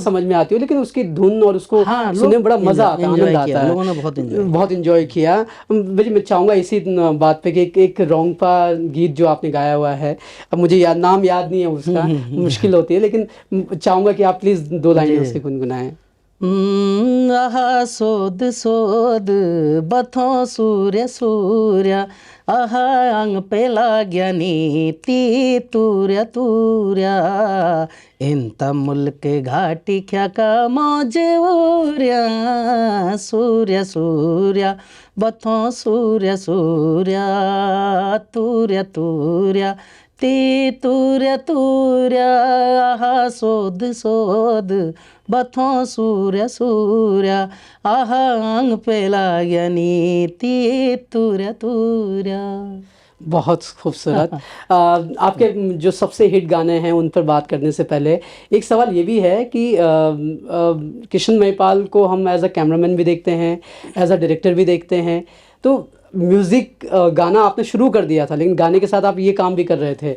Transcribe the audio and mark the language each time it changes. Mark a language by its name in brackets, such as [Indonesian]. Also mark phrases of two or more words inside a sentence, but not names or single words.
[Hindi] ना समझ में आती हो, लेकिन उसकी धुन और उसको हाँ, सुनने में बड़ा मज़ा आता है, enjoy आनंद किया, आता है। लोगों ने बहुत एंजॉय किया। भाई मैं चाहूँगा इसी बात पे कि एक रोंगपा गीत जो आपने गाया हुआ है, अब मुझे नाम याद नहीं है उसका, मुश्किल होती है, लेकिन चाहूँगा कि आप प्लीज़ 2 लाइनें उसकी गुनगुनाएं। [Garhwali] आहा सोद सोद बथों सूर्य सूर्य, आहा अंग पे लाग्या नीति तूर्या तूर्या, इंत मुल्क घाटी क्या का मौजे उर्या, सूर्य सूर्य बथों सूर्य सूर्य, तूर्या तूर्या ती तूर्या तूर्या, आहा सोद सोद बथों सूर्य सूर्य, आहा अंग पे लाग्या नीति तूर्या तूर्या। [Hindi] बहुत खूबसूरत। आपके जो सबसे हिट गाने हैं उन पर बात करने से पहले एक सवाल ये भी है कि किशन महिपाल को हम [English] as a cameraman [Hindi] भी देखते हैं, [English] as a director [Hindi] भी देखते हैं। तो म्यूज़िक गाना आपने शुरू कर दिया था, लेकिन गाने के साथ आप ये काम भी कर रहे थे।